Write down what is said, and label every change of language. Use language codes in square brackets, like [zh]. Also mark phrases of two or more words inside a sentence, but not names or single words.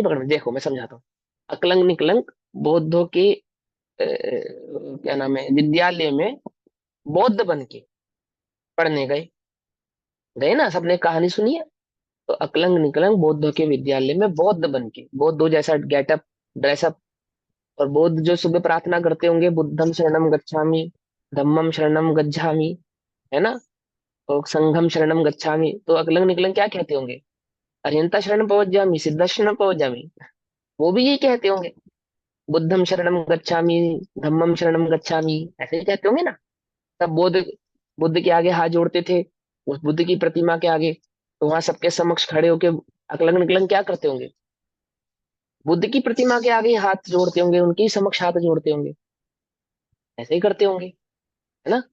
[hi] पकड़ में, देखो मैं समझाता हूँ। अकलंग निकलंग बौद्धों के क्या नाम है, विद्यालय में बौद्ध बन के पढ़ने गए, गए ना? सबने कहानी सुनी है। तो अकलंग निकलंग बौद्धों के विद्यालय में बौद्ध बन के, बौद्धों जैसा गेटअप, ड्रेसअप, और बौद्ध जो सुबह प्रार्थना करते होंगे, [pi] बुद्धम शरणम गच्छामि, धम्मम शरणम गच्छामि, [hi] है ना, और [pi] संघम शरणम गच्छामि, [hi] तो अकलंग निकलंग क्या कहते होंगे? [pra] अरिहंता शरण पहुंच जामी, सिद्धा शरण पहुंच जामी। [hi] वो भी यही कहते होंगे, [pi] बुद्धम शरणम गच्छामि, धम्मम शरणम गच्छामि, [hi] ऐसे ही कहते होंगे ना? तब बुद्ध, बुद्ध के आगे हाथ जोड़ते थे, उस बुद्ध की प्रतिमा के आगे, तो वहां सबके समक्ष खड़े होके अकलंग निकलंग क्या करते होंगे? बुद्ध की प्रतिमा के आगे ही हाथ जोड़ते होंगे, उनके ही समक्ष हाथ जोड़ते होंगे, ऐसे ही करते होंगे, है ना?